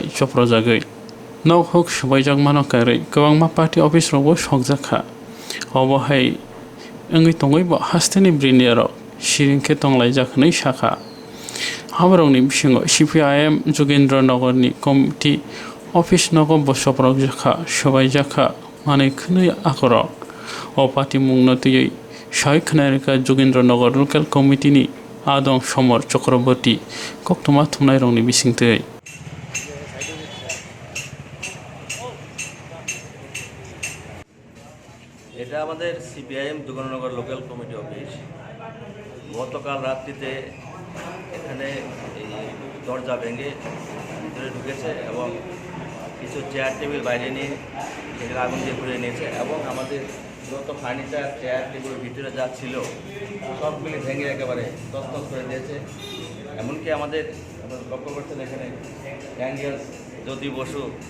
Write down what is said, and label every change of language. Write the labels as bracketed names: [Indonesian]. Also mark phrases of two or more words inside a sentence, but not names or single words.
[Kok Borok] chopro jagai nok hok subai jak mano karai kwangma party office rogo sokjakha obo hai engi tongoi bo hasteni brinero shiringke tonglai jakhnai shakha habarongni bisingo CPIM Jogendra Nagarni committee office nogo bosoprok jakha subai jakha manai khwnai akorok o party mungno tiyei Shai Khanarika Jogendra Nagar local committee ni adong somor Chakraborty Koktwma thumnai rongni bisingtei [Bangla] এটা আমাদের CPIM যোগেন্দ্রনগর [English] local committee office [Bangla] গতকাল রাত্রিতে এখানে এই দরজা ভেঙে ভিতরে ঢুকেছে এবং কিছু চেয়ার টেবিল বাইরে নিয়ে সেগুলো আগুন দিয়ে পুড়িয়ে নিয়েছে এবং আমাদের যত ফার্নিচার চেয়ার টেবিলের ভিতরে যা ছিল সবগুলি ভেঙে একেবারে তছনছ করে দিয়েছে এমনকি আমাদের লক্ষ্য করছেন এখানে অ্যাঙ্গেলস জ্যোতি বসু